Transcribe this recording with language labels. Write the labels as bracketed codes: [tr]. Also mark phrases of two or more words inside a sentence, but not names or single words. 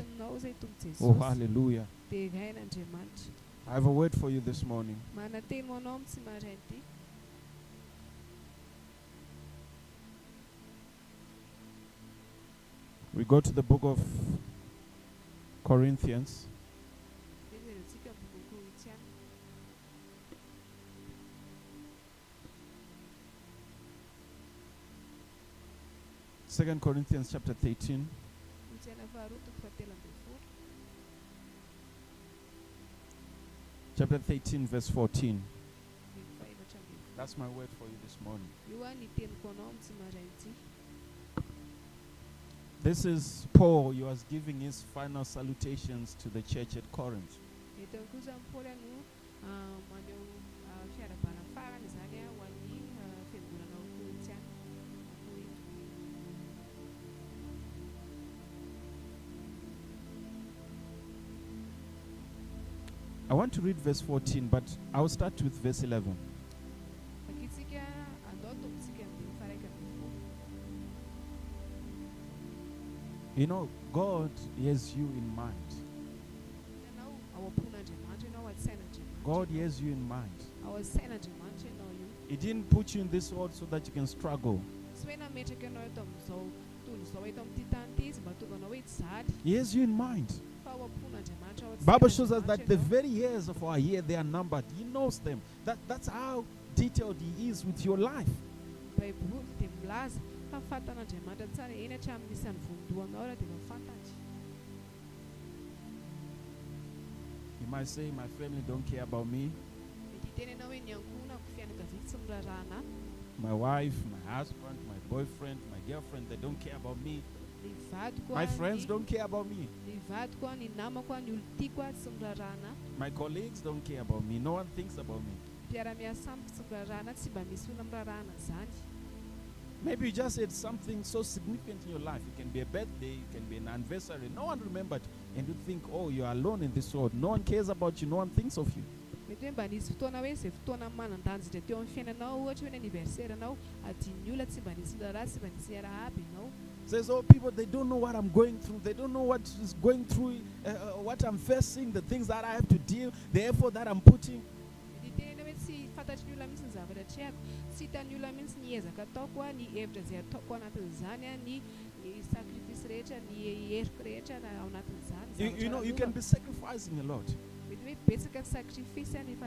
[en] Oh, hallelujah. I have a word for you this morning. We go to the book of Corinthians [mg] veverentsika boky Korintiana [en] 2 Corinthians chapter 13. [mg] Korintiana faharoa toko fahatelo ambin'ny folo [en] Chapter 13, verse 14. [mg] dimy fahaefatra ambin'ny folo. [en] That's my word for you this morning. [mg] Io a ny teniko anao amin'ny tsy maraintsy. [en] This is Paul. He was giving his final salutations to the church at Corinth. [mg] Eto kosa ny Paoly no maneho fiarabana farany zany ho an'ny fiangonana ao Korintiana. [en] I want to read verse 14, but I'll start with verse 11. [mg] Vakitsika andao tombontsika amin'ny faraika ambin'ny folo. [en] You know, God has you in mind. [mg] Ianao ao am-pon'Andriamanitra, ianao ao an-tsain'Andriamanitra. [en] God has you in mind. [mg] Ao an-tsain'Andriamanitra ianao io. [en] He didn't put you in this world so that you can struggle. [mg] Tsy hoe nametraka ianao eto amin'izao tontolo izao eto amin'ity tany ity izy mba tonga anao hoe tsy zaly. [en] He has you in mind. [mg] Fa ao am-pon'Andriamanitra ao [en] Bible shows us that [mg] an-tsain'Andriamanitra [en] the [mg] ianao. [en] very hairs of our hair, they are numbered. He knows them. That's how detailed He is with your life. [mg] Baiboly dia milaza fa fantan'Andriamanitra tsara eny hatramin'ny isan'ny vondoanao raha dia mafantatra. [en] You might say, my family don't care about me. [mg] Mety hiteny ianao hoe ny ankonako fianakaviako tsy miraharaha anahy. [en] My wife, my husband, my boyfriend, my girlfriend, they don't care about me. [mg] Ny vadiko [en] My a, friends ny- don't care about me. [mg] ny vadiko a, ny namako a, ny olon-tiako a tsy miraharaha anahy. [en] My colleagues don't care about me. No one thinks about me. [mg] Mpiara-miasa amiko tsy miraharaha anahy, tsy mba misy olona mirarahana zany. [en] Maybe you just had something so significant in your life. It can be a birthday, it can be an anniversary. No one remembered. And you think, oh, you're alone in this world. No one cares about you. No one thinks of you. [mg] Mety hoe mba nisy fotoana hoe izay fotoana manan-danjitra teo amin'ny fiainanao, ohatra hoe ny anniversaire anao, adin'ny olona tsy mba nisy raharaha, tsy mba nisy raha aby ianao. [en] Says, oh, people, they don't know what I'm going through. They don't know what is going through, what I'm facing, the things that I have to deal, the effort that I'm putting. [mg] Mety tena hoe tsy fantatry ny olona mihitsy ny zavatra tsy haiko, tsy hitan'ny olona mihitsy ny ezaka ataoko a, ny hevitra izay ataoko anatin'izany a, ny sacrifice rehetra, ny heriko rehetra na ao anatin'izany. [en] You know, you can be sacrificing a lot. [mg] Mety hoe betsaka ny sacrifice a nefa